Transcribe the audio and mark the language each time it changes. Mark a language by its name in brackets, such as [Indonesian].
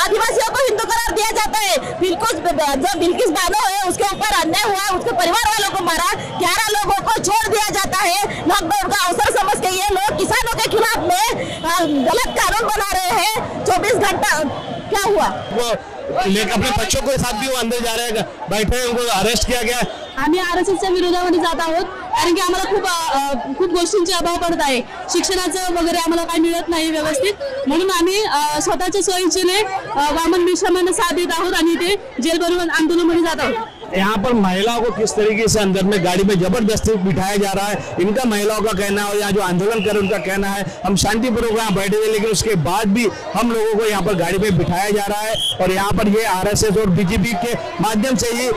[Hindi] आदिवासियों को हिंदू करार दिया जाता है। जो बिल्किस बानो है, उसके ऊपर अन्याय हुआ, उसके परिवार वालों को मारा, 11 लोगों को छोड़ दिया जाता है। लॉकडाउन का अवसर समझ के ये लोग किसानों के खिलाफ में गलत कानून बना रहे हैं। 24 घंटा क्या हुआ, लेकिन अपने बच्चों के साथ भी वो अंदर जा रहे हैं, बैठे हैं, उनको अरेस्ट किया गया। [Marathi] आम्ही आरएसएसच्या विरोधामध्ये जात आहोत, कारण की आम्हाला खूप गोष्टींचा अभाव पडत आहे। शिक्षणाचं वगैरे आम्हाला काही मिळत नाही व्यवस्थित, म्हणून आम्ही स्वतःच्या सोयीने वामन मिश्रामांना साथ देत आहोत आणि ते जेल भरून आंदोलनामध्ये जात आहोत। [Hindi] यहाँ पर महिलाओं को किस तरीके से अंदर में गाड़ी में जबरदस्ती बिठाया जा रहा है, इनका महिलाओं का कहना है, और यहाँ जो आंदोलन कर रहे हैं उनका कहना है हम शांतिपूर्वक यहाँ बैठे थे, लेकिन उसके बाद भी हम लोगों को यहाँ पर गाड़ी में बिठाया जा रहा है। और यहाँ पर ये आरएसएस और बीजेपी के माध्यम से ही